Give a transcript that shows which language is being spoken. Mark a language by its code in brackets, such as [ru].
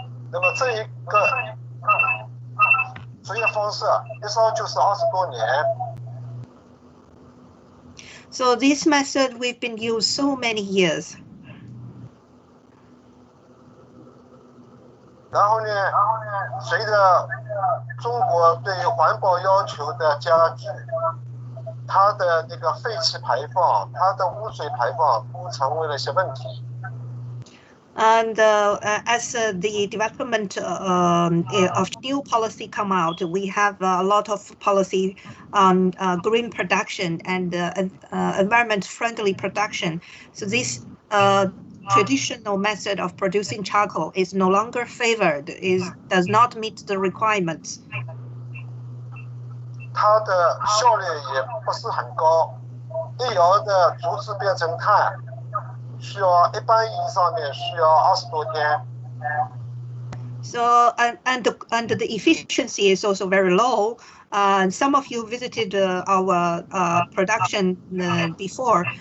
[zh] 那么这一个职业方式一烧就是20多年。 [en] So this method we've been used so many years. [zh] 然后呢，随着中国对环保要求的加剧，它的那个废气排放、它的污水排放都成为了一些问题。 [en] And as the development of new policy come out, we have a lot of policy on green production and environment-friendly production. So this traditional method of producing charcoal is no longer favored. Does not meet the requirements. [zh] 它的效率也不是很高。一窑的竹子变成炭，需要一般意义上面需要20多天。 [en] So and the efficiency is also very low. Some of you visited our production before.